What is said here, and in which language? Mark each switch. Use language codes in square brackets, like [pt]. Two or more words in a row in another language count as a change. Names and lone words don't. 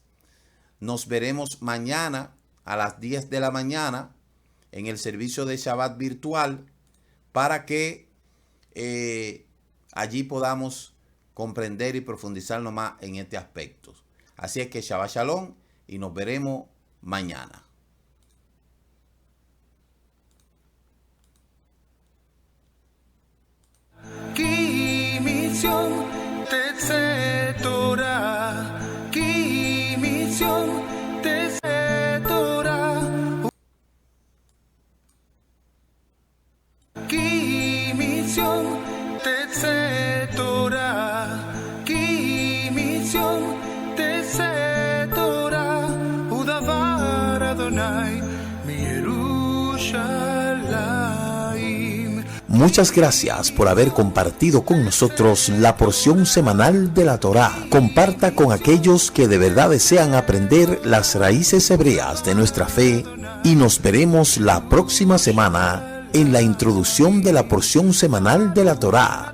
[es] Nos veremos mañana a las 10 de la mañana en el servicio de Shabbat virtual para que allí podamos comprender y profundizar más en este aspecto. Así es que Shabbat Shalom y nos veremos mañana. [he] כי מיסיון תצא תורה, כי מיסיון תצא תורה, כי מיסיון תצא תורה, כי מיסיון תצא תורה, ודבר אדוני מירושלים. [es] Muchas gracias por haber compartido con nosotros la porción semanal de la Torá. Comparta con aquellos que de verdad desean aprender las raíces hebreas de nuestra fe y nos veremos la próxima semana en la introducción de la porción semanal de la Torá.